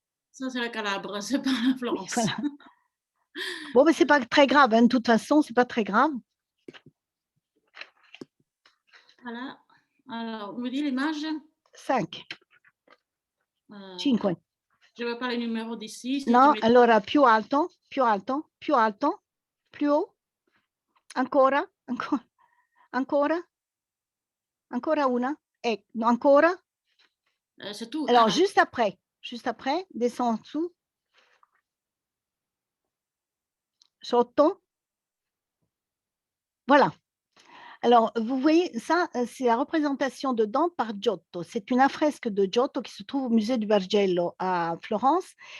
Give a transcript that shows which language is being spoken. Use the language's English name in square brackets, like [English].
[French] Ça, c'est la Calabre, c'est pas la Florence. Oui, voilà. Bon, mais ce n'est pas très grave, hein. De toute façon, ce n'est pas très grave. Voilà. Alors, on me dit l'image 5. 5. Je ne vois pas les numéros d'ici. [Italian] Si No, allora più alto, più alto, più alto, più haut, ancora, ancora, ancora una, et ancora. [French] C'est tout. Alors, juste après, descends en dessous. [Italian] Sotto. [French] Voilà. Alors, vous voyez, ça, c'est la représentation de Dante par Giotto. C'est une affresque de Giotto qui se trouve au musée du Bargello à Florence.